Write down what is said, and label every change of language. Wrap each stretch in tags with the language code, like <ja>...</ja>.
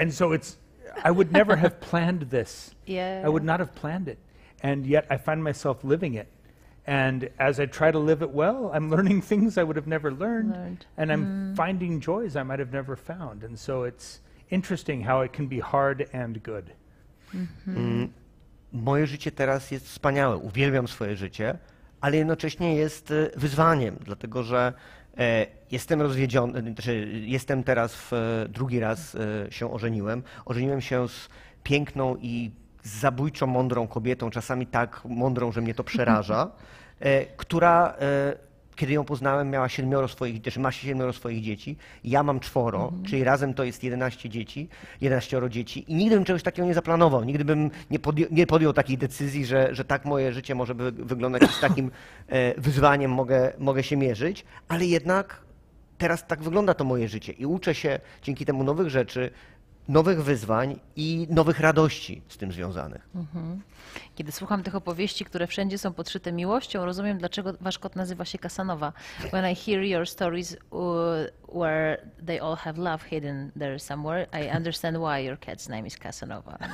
<en>And so I would never have planned this. Yeah. I would not have planned it. And yet I find myself living it. And as I try to live it well, I'm learning things I would have never learned. And I'm finding joys I might have never found. And so it's interesting how it can be hard and good.</en> <pl>Moje życie teraz jest wspaniałe. Uwielbiam swoje życie, ale jednocześnie jest wyzwaniem, dlatego że jestem rozwiedziony, jestem teraz drugi raz się ożeniłem. Ożeniłem się z piękną i zabójczo mądrą kobietą, czasami tak mądrą, że mnie to przeraża, która, kiedy ją poznałem, miała 7 swoich, też ma 7 swoich dzieci, ja mam 4, czyli razem to jest 11 dzieci i nigdy bym czegoś takiego nie zaplanował, nigdy bym nie podjął takiej decyzji, że tak moje życie może wyglądać i z takim wyzwaniem mogę się mierzyć, ale jednak teraz tak wygląda to moje życie i uczę się dzięki temu nowych rzeczy, nowych wyzwań i nowych radości z tym związanych. Kiedy słucham tych opowieści, które wszędzie są podszyte miłością, rozumiem, dlaczego wasz kot nazywa się Casanova.</pl> <en>When I hear your stories where they all have love hidden there somewhere, I understand why your cat's name is Casanova.</en>